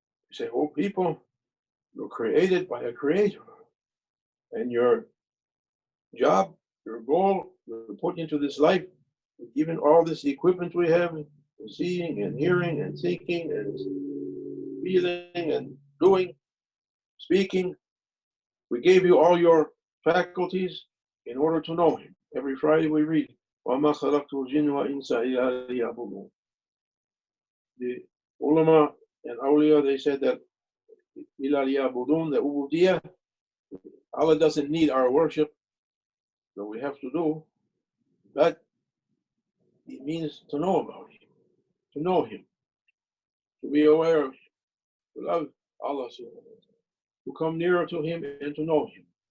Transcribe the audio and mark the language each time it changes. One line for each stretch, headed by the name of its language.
English: We say, oh people, you're created by a creator, and your job, your goal, you're put into this life, given all this equipment we have, seeing and hearing and thinking and feeling and doing, speaking. We gave you all your faculties in order to know Him. Every Friday we read,
Arabic: وَمَا خَلَقْتُ الْجِنَّ وَإِنسَ إِلَّا لِيَعْبُدُونِ.
English: The ulama and awliya, they said that
Arabic: إِلَّا لِيَعْبُدُونَ,
English: the ubudiyah, Allah doesn't need our worship, that we have to do, but it means to know about Him, to know Him, to be aware of Him, to love Allah, to come nearer to Him and to know Him.